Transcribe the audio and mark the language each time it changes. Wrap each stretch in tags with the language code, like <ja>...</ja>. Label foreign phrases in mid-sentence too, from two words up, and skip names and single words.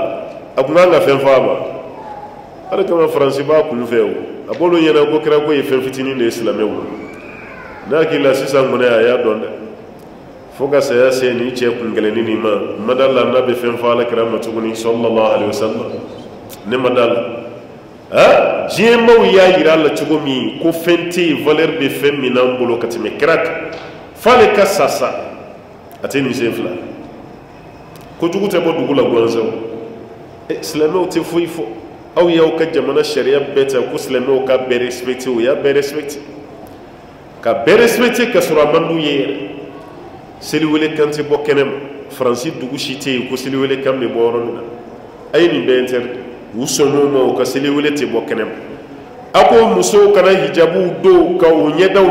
<bm>a kun kan ka fɛn f'a ma ala kama faransi b'a kun fɛ o a b'olu ɲɛna ko kira ko ye fɛn fitinin de ye silamɛw n'a k'i la sisan kɔni a y'a dɔn dɛ fo ka saya se ni cɛ kun gɛlɛnni ma ma da la n'a bɛ fɛn fɔ ala kira ma tuguni</bm> <ar>صلى الله عليه وسلم</ar> <bm>ne ma da la diɲɛ maaw y'a yira a la cogo min ko fɛn tɛ yen valeur bɛ fɛn min n'an bolo ka tɛmɛ kira kan f'ale ka sa a tɛ nin sen fila kojugu tɛ bɔ dugu la gansan silamɛw tɛ foyi fɔ aw y'aw ka jamana sariya bɛɛ ta ko silamɛw ka bɛɛ respecté o y'a bɛɛ respecté ka bɛɛ respecté ka sɔrɔ a man d'u ye yɛrɛ seliwele kan tɛ bɔ kɛnɛ ma faransi dugu si tɛ yen ko seliwele kan bɛ bɔ yɔrɔ min na a ye nin bɛɛ interdit u sɔnn'o ma u ka seliwele tɛ bɔ kɛnɛ ma a ko musow kana hijabu don ka u ɲɛdaw</bm>